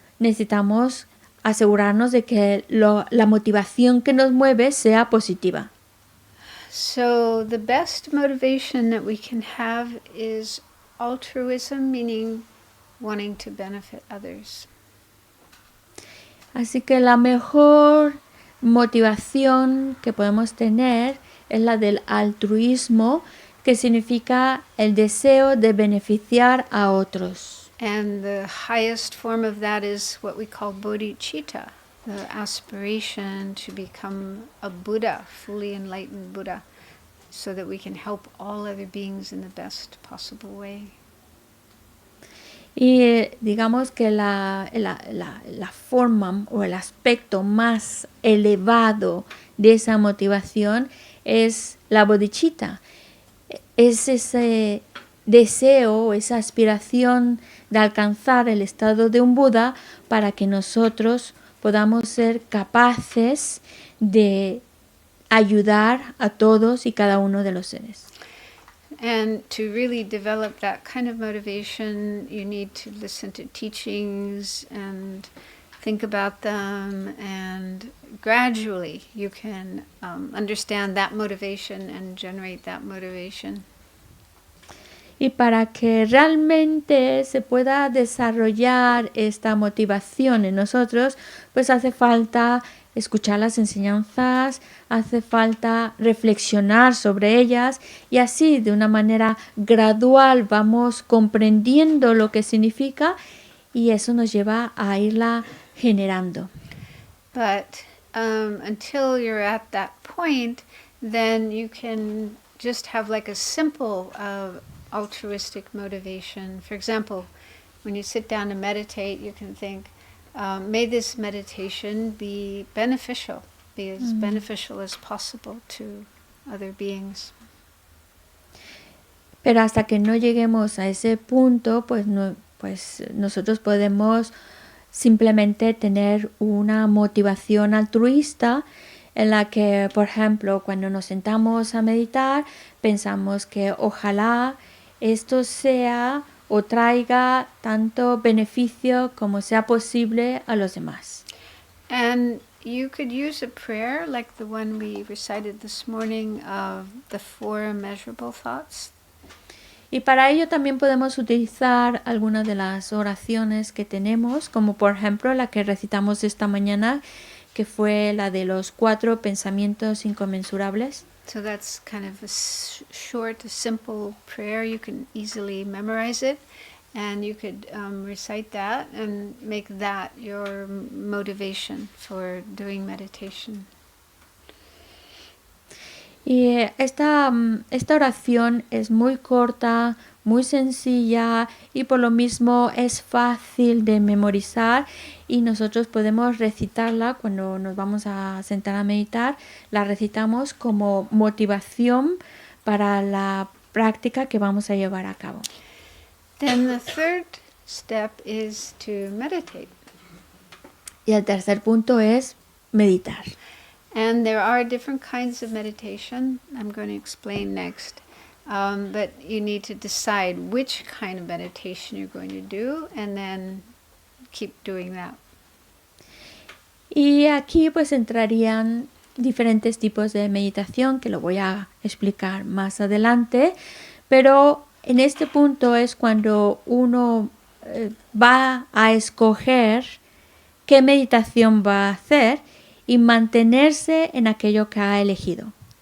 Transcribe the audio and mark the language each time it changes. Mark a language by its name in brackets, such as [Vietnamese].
[Spanish] necesitamos asegurarnos de que la motivación que nos mueve sea positiva. [English] So the best motivation that we can have is altruism, meaning wanting to benefit others. [Spanish] Así que la mejor motivación que podemos tener es la del altruismo, que significa el deseo de beneficiar a otros. [English] And the highest form of that is what we call bodhicitta, the aspiration to become a Buddha, fully enlightened Buddha, so that we can help all other beings in the best possible way. [Spanish] Y digamos que la forma o el aspecto más elevado de esa motivación es la bodhicitta. Es ese deseo, esa aspiración de alcanzar el estado de un Buda para que nosotros podamos ser capaces de ayudar a todos y cada uno de los seres. [English] And to really develop that kind of motivation, you need to listen to teachings and think about them, and gradually you can understand that motivation and generate that motivation. [Spanish] Y para que realmente se pueda desarrollar esta motivación en nosotros, pues hace falta escuchar las enseñanzas, hace falta reflexionar sobre ellas y así de una manera gradual vamos comprendiendo lo que significa y eso nos lleva a irla generando. [English] But until you're at that point, then you can just have like a simple altruistic motivation. For example, when you sit down to meditate, you can think, may this meditation be beneficial, be as beneficial as possible to other beings. [Spanish] Pero hasta que no lleguemos a ese punto, pues nosotros podemos simplemente tener una motivación altruista en la que, por ejemplo, cuando nos sentamos a meditar, pensamos que ojalá esto sea o traiga tanto beneficio como sea posible a los demás. [English] And you could use a prayer like the one we recited this morning of the 4 immeasurable thoughts. [Spanish] Y para ello también podemos utilizar algunas de las oraciones que tenemos, como por ejemplo la que recitamos esta mañana, que fue la de los 4 pensamientos inconmensurables. [English] So that's kind of a short, simple prayer. You can easily memorize it, and you could recite that and make that your motivation for doing meditation. [Spanish] Y esta oración es muy corta, muy sencilla y por lo mismo es fácil de memorizar y nosotros podemos recitarla cuando nos vamos a sentar a meditar. La recitamos como motivación para la práctica que vamos a llevar a cabo. [English] Then the third step is to meditate. [Spanish] Y el tercer punto es meditar. [English] And there are different kinds of meditation I'm going to explain next. But you need to decide which kind of meditation you're going to do and then keep doing that. [Spanish] Y aquí pues entrarían diferentes tipos de meditación que lo voy a explicar más adelante, pero en este punto es cuando uno va a escoger qué meditación va a hacer y mantenerse en aquello que ha elegido.